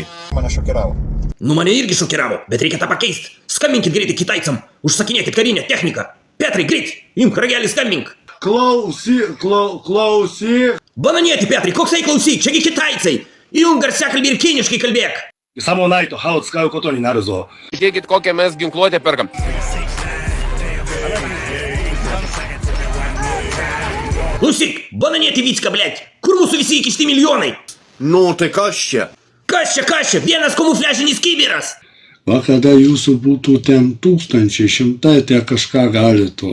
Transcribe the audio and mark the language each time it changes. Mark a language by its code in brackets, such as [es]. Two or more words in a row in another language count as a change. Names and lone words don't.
[lt] Mane šokiravo. Nu mane irgi šokiravo, bet reikia tą pakeisti. Skambinkit greitai kitaicam, užsakinėkit karinę techniką. Petrai, greit, imk ragelį, skambink. Klausyk. Bananėti Petrai, koksai klausyk, čiagi kitaicai. Įjunk garsiakalbį ir kiniškai kalbėk. [ja] さもないと歯を使うことになるぞ。 [lt] Tikėkit, kokią mes ginkluotę perkam. Klausyk, bananėti Vycka, blėt. Kur mūsų visi įkišti milijonai? Nu tai kas čia? Kas čia, vienas kamufliažinis kibiras. Va kada jūsų būtų ten tūkstančiai, šimtai, tai kažką galėtų.